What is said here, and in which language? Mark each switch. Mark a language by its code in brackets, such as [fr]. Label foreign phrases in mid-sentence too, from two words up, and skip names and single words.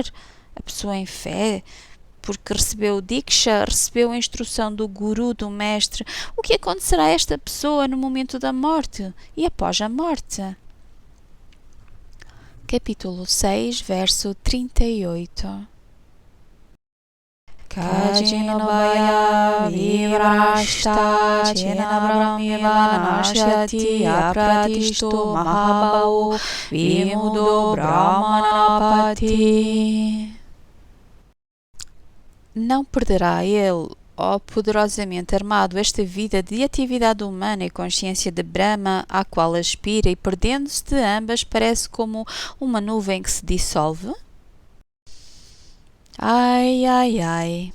[pt] A pessoa em fé, porque recebeu Diksha, recebeu a instrução do Guru, do Mestre, o que acontecerá a esta pessoa no momento da morte e após a morte? Capítulo 6, verso 38. [sa] कच्चिन्नोभय विभ्रष्टः छिन्ना भ्रमिव नश्यति अप्रतिष्ठो महाबाहो विमूढो ब्रह्मणःपथि. [pt] Não perderá ele, ó poderosamente armado, esta vida de atividade humana e consciência de Brahma, à qual aspira, e perdendo-se de ambas parece como uma nuvem que se dissolve? Ai, ai, ai.